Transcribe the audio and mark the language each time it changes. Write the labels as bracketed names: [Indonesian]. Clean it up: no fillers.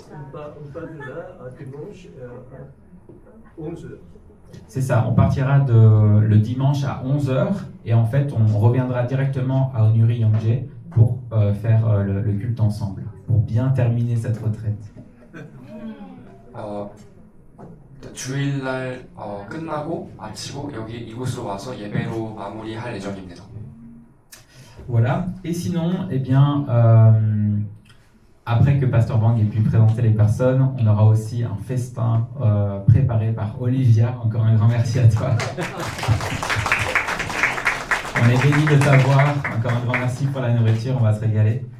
[French] On part de là à dimanche à 11h. C'est ça, on partira le dimanche à 11h et en fait on reviendra directement à Onuri Yongje pour faire le culte ensemble, pour bien terminer cette retraite. [Korean] 주일날 끝나고 마치고 여기 이곳으로 와서 예배로 마무리할 예정입니다. [French] Voilà, et sinon, eh bien, après que Pasteur Wang ait pu présenter les personnes, on aura aussi un festin préparé par Olivia. Encore un grand merci à toi. On est bénis de t'avoir. Encore un grand merci pour la nourriture. On va se régaler.